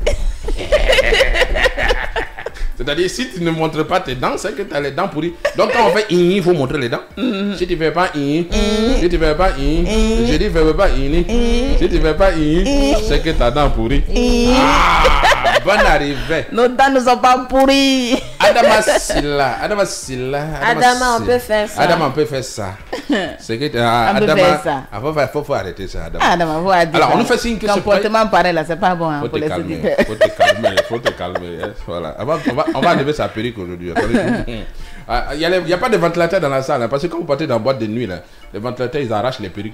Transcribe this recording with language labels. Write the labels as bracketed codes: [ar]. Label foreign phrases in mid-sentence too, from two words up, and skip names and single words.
[fr] C'est-à-dire, si tu ne montres pas tes dents, c'est que tu as les dents pourries. Donc, quand on fait il faut montrer les dents. Si tu ne fais pas si tu ne fais pas je dis fais pas si tu ne fais pas c'est que ta dent pourrie. Ah, bonne arrivée. Nos dents ne sont pas pourries. Adama Silla. Adama, on peut faire ça. Adama, on peut faire ça. C'est que Adama, faut arrêter ça. Adama, alors, on nous fait signe que ce comportement pareil là, c'est pas bon pour les auditeurs. Faut te calmer. Voilà. On va enlever sa perruque aujourd'hui. Il n'y a pas de ventilateur dans la salle, hein, parce que quand vous partez dans la boîte de nuit, là, les ventilateurs ils arrachent les perruques.